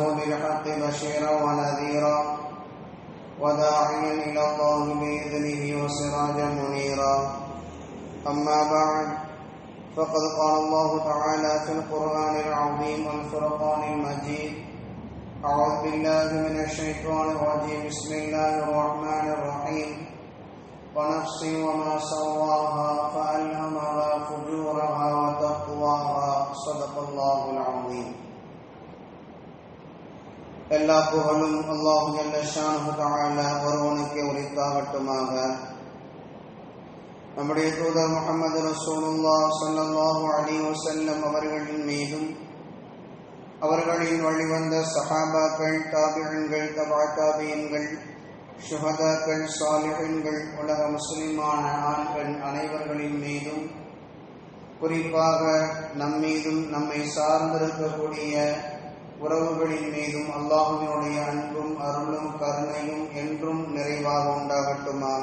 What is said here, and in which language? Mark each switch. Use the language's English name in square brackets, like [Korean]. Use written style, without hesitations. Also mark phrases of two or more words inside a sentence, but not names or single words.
[Arabic] بالحق بشيرا ونذيرا وداعيا إلى الله بإذنه وسراجا منيرا أما بعد فقد قال الله تعالى في القرآن العظيم والفرقان المجيد أعوذ بالله من الشيطان الرجيم بسم الله الرحمن الرحيم ونفس وما سواها فألهمها فجورها وتقواها صدق الله العظيم. [Tamil] எல்லா புகழும் அல்லாஹ் [Arabic] جل شأنه تعالى [Tamil] ஒருவனுக்கே உரித்தாகட்டுமாக. நம்முடைய தூதர் முஹம்மது ரசூலுல்லாஹ் [Arabic] صلى الله عليه وسلم [Tamil] அவர்களின் மீதும் அவர்களின் வழிவந்த சஹாபாக்கள், தாபிஈன்கள், தபா தாபிஈன்கள், ஷுஹதாக்கள், சாலிஹீன்கள், உலக முஸ்லிமான ஆண்கள் அனைவர்களின் மீதும், குறிப்பாக நம்மீதும் நம்மை சார்ந்திருக்கக்கூடிய உறவுகளின் மீதும் அல்லாஹ்வினுடைய அன்பும் அருளும் கருணையும் என்றும் நிறைவாக உண்டாகட்டுமாக.